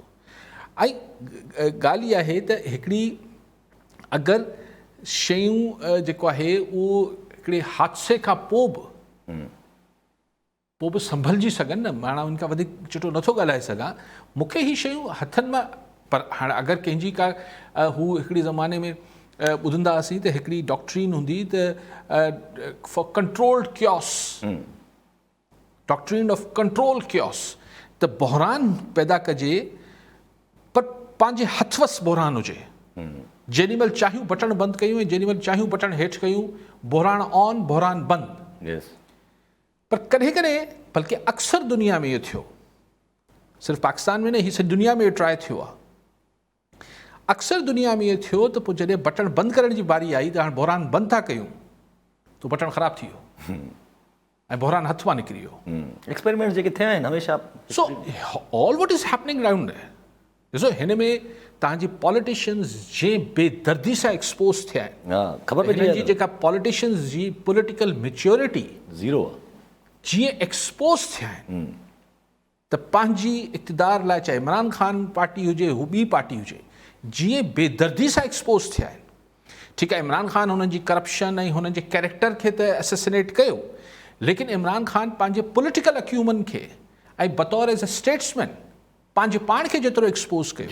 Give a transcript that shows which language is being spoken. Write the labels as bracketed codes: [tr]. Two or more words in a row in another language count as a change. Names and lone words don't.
[sd] ऐं ॻाल्हि इहा आहे त हिकिड़ी अगरि शयूं जेको आहे उहो हिकिड़े हादसे खां पोइ बि संभलिजी सघनि न, माना उनखां वधीक चिटो नथो ॻाल्हाए सघां। मूंखे ही शयूं हथनि मां, पर हाणे अगरि कंहिंजी का हू हिकिड़ी ज़माने में ॿुधंदा हुआसीं त हिकिड़ी डॉक्ट्रीन हूंदी त [en] for controlled chaos, doctrine of control chaos, [sd] त बहरान पैदा कजे पर पंहिंजे हथवस बहरान हुजे। जेॾीमहिल चाहियूं बटण बंदि कयूं ऐं जेॾीमहिल चाहियूं बटण हेठि कयूं, बहरान ऑन बहरान बंदि। पर कॾहिं कॾहिं बल्कि अक्सर दुनिया में इहो थियो, सिर्फ़ु पाकिस्तान में न, हीअ सॼी दुनिया में इहो ट्राए थियो आहे। अक्सर दुनिया में इहो थियो त पोइ जॾहिं बटण बंदि करण जी बारी आई त हाणे बहरान बंदि था कयूं त बटण ख़राबु थी वियो ऐं बहरान हथ मां निकिरी वियो। एक्सपेरिमेंट जेके थिया आहिनि हमेशा। [en] so all what is happening round, [sd] ॾिसो हिन में तव्हांजी पॉलिटिशियंस जे बेदर्दी सां एक्सपोज थिया आहिनि, ख़बर हिननि जी जेका पॉलिटिशियंस जी [en] political maturity [sd] ज़ीरो जीअं एक्सपोज थिया आहिनि त पंहिंजी इक़्तिदार लाइ, चाहे इमरान ख़ान पार्टी हुजे हू ॿी पार्टी हुजे, जीअं बेदर्दी सां एक्सपोज थिया आहिनि, ठीकु आहे, इमरान ख़ान हुननि जी करप्शन ऐं हुननि जे कैरेक्टर खे त एसेसिनेट कयो, लेकिन इमरान ख़ान पंहिंजे [en] political acumen [sd] खे ऐं बतौर [en] as a statesman [sd] पंहिंजे पाण खे जेतिरो एक्सपोज़ कयो।